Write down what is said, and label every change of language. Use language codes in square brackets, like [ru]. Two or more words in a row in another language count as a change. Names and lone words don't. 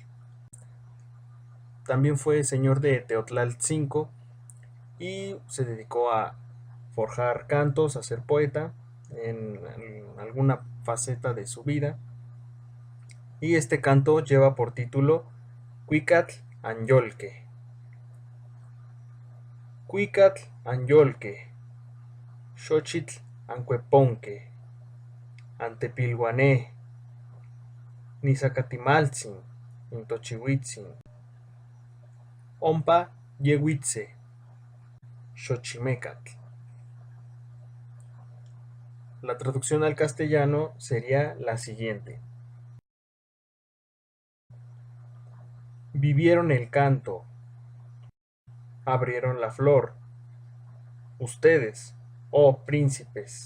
[es] También fue señor de Teotlaltzinco y se dedicó a forjar cantos, a ser poeta en alguna faceta de su vida. Y este canto lleva por título Cuicatl Anyolque. [nah] Cuicatl Anyolque, Xochitl Ancueponque, Antepilguané, Nizacatimaltzin, Intochihuitzin, Ompa Yehuitze, Xochimecatl. [es] La traducción al castellano sería la siguiente: vivieron el canto, abrieron la flor, ustedes, oh príncipes.